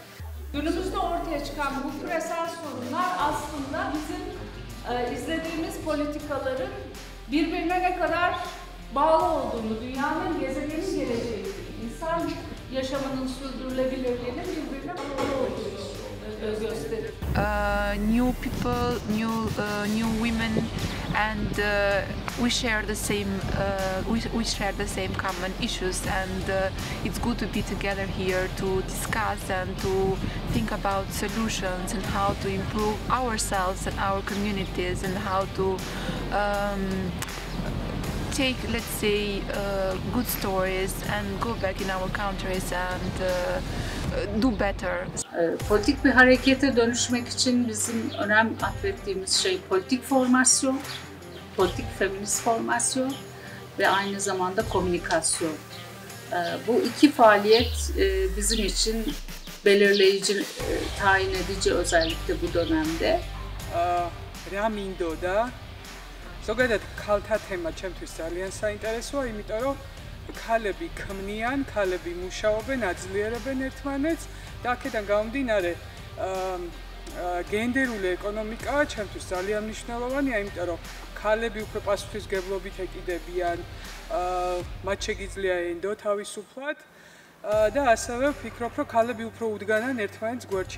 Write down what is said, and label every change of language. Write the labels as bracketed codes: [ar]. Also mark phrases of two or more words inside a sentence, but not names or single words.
[tr] Günümüzde ortaya çıkan bu küresel sorunlar aslında bizim izlediğimiz politikaların birbirine ne kadar bağlı olduğunu, dünyanın, gezegenin geleceği, insan yaşamının sürdürülebilirliğinin birbirine bağlı olduğunu gösterir. [en] New people, new women, and we share the same common issues, and it's good to be together here to discuss and to think about solutions and how to improve ourselves and our communities and how to take, let's say, good stories and go back in our countries and do better. [tr] Politik bir harekete dönüşmek için bizim önem atfettiğimiz şey politik formasyon, politik feminist formasyon ve aynı zamanda komünikasyon. Bu iki faaliyet bizim için belirleyici, tayin edici özellikle bu dönemde. [ka] Ramindoda ზოგადად ქალთა თემა ჩემთვის ძალიან საინტერესოა, იმიტომ რომ ქალები ქმნიან, ქალები მუშაობენ, აძლიერებენ ერთმანეთს და აქედან გამომდინარე გენდერული ეკონომიკა ჩემთვის ძალიან მნიშვნელოვანია, იმიტომ რომ ქალები უფრო პასუხისმგებლობით ეკიდებიან, მათ შეგიძლია ენდო თავისუფლად და ასევე ვფიქრობ, რომ ქალები უფრო უდგანან ერთმანეთს გვერდში.